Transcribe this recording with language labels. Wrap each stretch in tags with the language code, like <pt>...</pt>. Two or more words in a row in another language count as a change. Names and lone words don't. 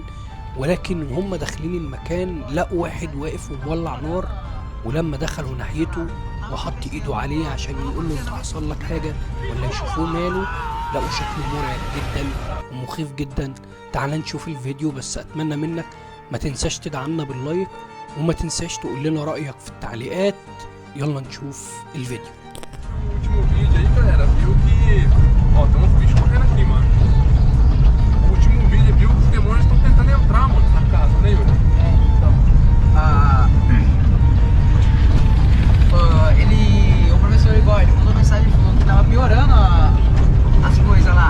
<ar>ولكن وهم داخلين المكان لقوا واحد واقف ومولع نار، ولما دخلوا ناحيته وحط ايده عليه عشان يقول له انت حصل لك حاجة ولا يشوفوه ماله، لقوا شكله مرعب جدا ومخيف جدا. تعال نشوف الفيديو، بس اتمنى منك ما تنساش تدعمنا باللايك وما تنساش تقول لنا رأيك في التعليقات. يلا نشوف الفيديو.</ar> <pt>O último vídeo aí, galera, viu que... Ó, tem uns bichos correndo aqui, mano. O último vídeo viu que os demônios estão tentando entrar, mano, na casa, né, Yuri? Então, o professor Igor ele mandou mensagem falando que tava piorando as coisas lá.</pt>